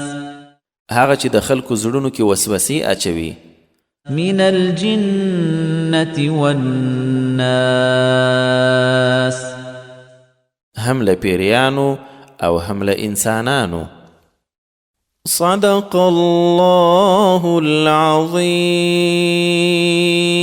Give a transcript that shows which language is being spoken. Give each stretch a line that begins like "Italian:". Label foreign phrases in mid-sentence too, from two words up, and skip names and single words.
Pashto: هغه چې د خلکو زړونو کې وسوسې اچوي
Arabic: من الجنة والناس
Pashto: هم له پیریانو او هم له انسانانو
Arabic: صدق الله العظیم